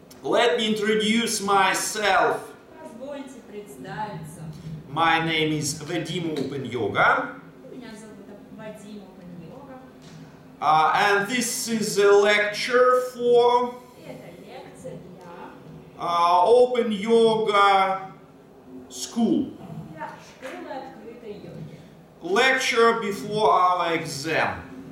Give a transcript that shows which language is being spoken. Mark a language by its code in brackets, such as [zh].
[en] Let me introduce myself. [ru] Позвольте представиться. [en] My name is Vadim Open Yoga. [ru] Меня зовут Vadim Open Yoga. [en] And this is a lecture for... [ru] Это лекция для... [en] Open Yoga School. [ru] Для школы открытой йоги. [en] Lecture before our exam.